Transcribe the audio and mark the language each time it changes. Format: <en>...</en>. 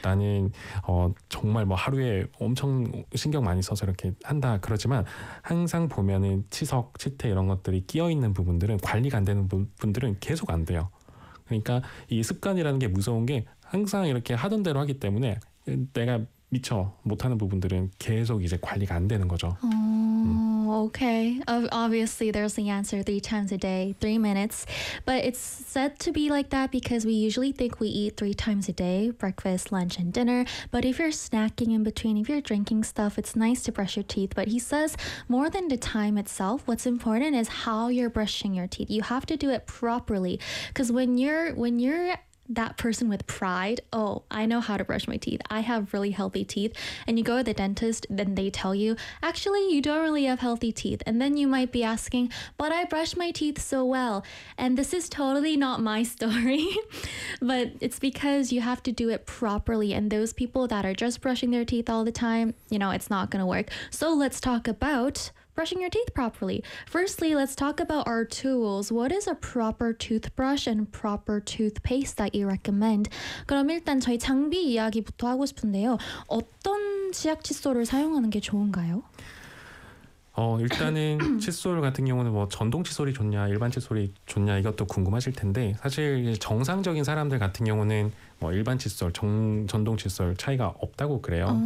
<ko>나는 정말 뭐 하루에 엄청 신경 많이 써서 이렇게 한다 그러지만 항상 보면은 치석, 치태 이런 것들이 끼어있는 부분들은 관리가 안 되는 부분들은 계속 안 돼요. 그러니까 이 습관이라는 게 무서운 게 항상 이렇게 하던 대로 하기 때문에 내가 미처 못하는 부분들은 계속 이제 관리가 안 되는 거죠.</ko> <en>Okay. Obviously, there's the answer 3 times a day, 3 minutes. But it's said to be like that because we usually think we eat 3 times a day, breakfast, lunch, and dinner. But if you're snacking in between, if you're drinking stuff, it's nice to brush your teeth. But he says more than the time itself, what's important is how you're brushing your teeth. You have to do it properly because when you're that person with pride. Oh, I know how to brush my teeth. I have really healthy teeth. And you go to the dentist, then they tell you, actually, you don't really have healthy teeth. And then you might be asking, but I brush my teeth so well. And this is totally not my story. But it's because you have to do it properly. And those people that are just brushing their teeth all the time, you know, it's not going to work. So let's talk about brushing your teeth properly. Firstly, let's talk about our tools. What is a proper toothbrush and proper toothpaste that you recommend?</en> <ko>그럼 일단 저희 장비 이야기부터 하고 싶은데요. 어떤 치약 칫솔을 사용하는 게 좋은가요? 일단은 칫솔 같은 경우는 뭐 전동 칫솔이 좋냐, 일반 칫솔이 좋냐 이것도 궁금하실 텐데 사실 정상적인 사람들 같은 경우는 뭐 일반 칫솔, 전동 칫솔 차이가 없다고 그래요.</ko>